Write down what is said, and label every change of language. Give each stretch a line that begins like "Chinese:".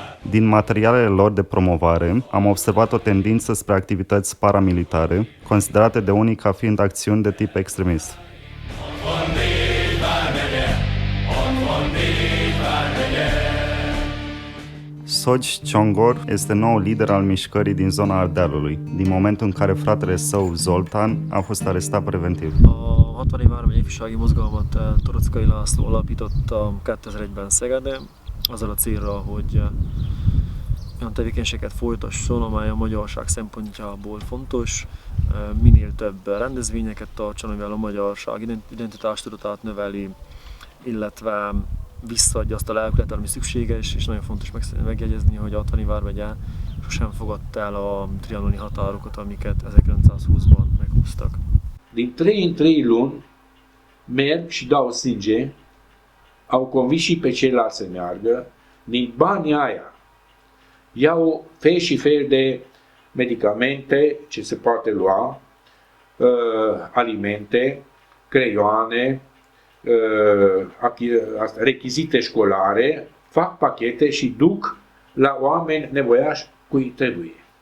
Romanian: Din materialele lor de promovare, am observat o tendință spre activități paramilitare, considerate de unii ca fiind acțiuni de tip extremist. Soci Csongor este noul lider al mișcării din zona Ardealului, din momentul în care fratele său, Zoltán, a fost arestat preventiv.
Hungarian: A 60. vármegye ifjúsági mozgalmat Torockai László alapította 2001-ben Szegeden, azzal a célra, hogy olyan tevékenységet folytasson, amely a magyarság szempontjából fontos, minél több rendezvényeket tartson, amivel a magyarság identitástudatát növeli, illetve visszaadja azt a lelkületet, ami szükséges, és nagyon fontos megjegyezni, hogy a 60. vármegye sosem fogadta el a trianoni határokat, amiket 1920-ban meghúztak.
Romanian: Din 3 în 3 luni merg și dau sânge, au convins și pe ceilalți să meargă, din banii aia iau fel și fel de medicamente ce se poate lua, alimente, creioane, rechizite școlare, fac pachete și duc la oameni nevoiași cui trebuie.